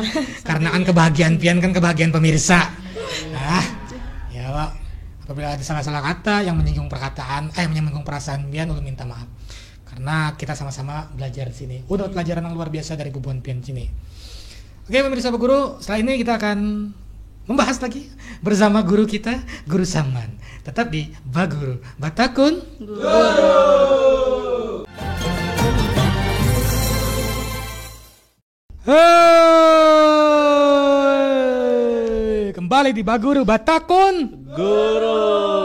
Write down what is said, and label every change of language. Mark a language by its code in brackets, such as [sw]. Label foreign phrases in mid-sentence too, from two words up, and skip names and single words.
[id] Karena kan kebahagiaan Pian kan kebahagiaan pemirsa. Ya Pak, apabila ada salah kata yang menyinggung menyinggung perasaan Pian, ulun minta maaf. Karena kita sama-sama belajar di sini. Udah pelajaran yang luar biasa dari Bubuan Pian sini. Oke pemirsa Pak Guru, setelah ini kita akan membahas lagi bersama guru kita, Guru Saman. Tetap di Baguru, Batakun Guru. Kembali di Baguru Batakun Guru.